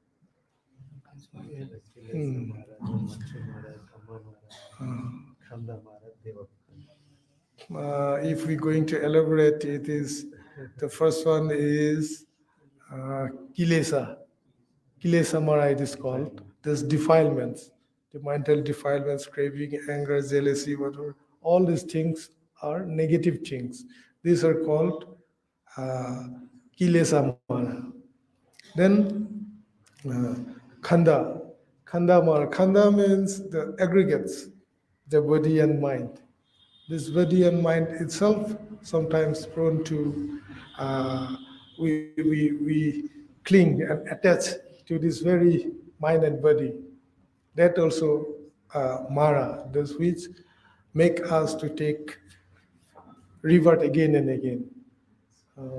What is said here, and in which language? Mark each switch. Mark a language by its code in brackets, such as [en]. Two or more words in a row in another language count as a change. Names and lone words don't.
[en] If we're going to elaborate, it is the first one is Kilesa. [pi] Kilesa Mara, [en] it is called. There's defilements, the mental defilements, craving, anger, jealousy, whatever. All these things are negative things. These are called uh, Kilesa Mara. Then uh, Khanda. [pi] Khanda Mara. [en] Khanda means the aggregates, the body and mind. This body and mind itself sometimes prone to we cling and attach to this very mind and body. That also Mara, those which make us to take revert again and again.